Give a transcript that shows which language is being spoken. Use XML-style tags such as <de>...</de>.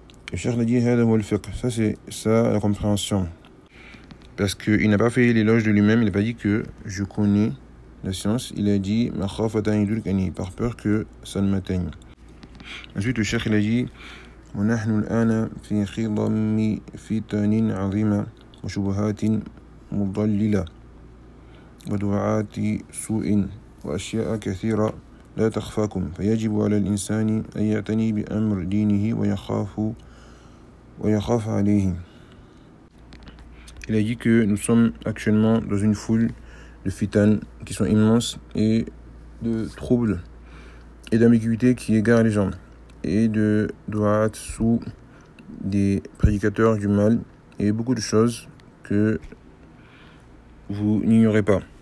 <fr>Le shaykh l'a dit, ça c'est ça la compréhension, parce qu'il n'a pas fait l'éloge de lui-même, il n'a pas dit que je connais la science, il a dit par peur que ça ne m'atteigne. Ensuite le shaykh l'a dit,</fr> <ar>ونحن الآن في خضم فتن عظيمة وشبهات مضللة ودعات سوء وأشياء كثيرة لا تخفاكم فيجب على الإنسان أن يعتني بأمر دينه ويخاف عليه.</ar> <fr>Il a dit que nous sommes actuellement dans une foule de fitanes qui sont immenses et de troubles et d'ambiguïté qui égare les gens. Et de doigts sous des prédicateurs du mal et beaucoup de choses que vous n'ignorez pas.</fr>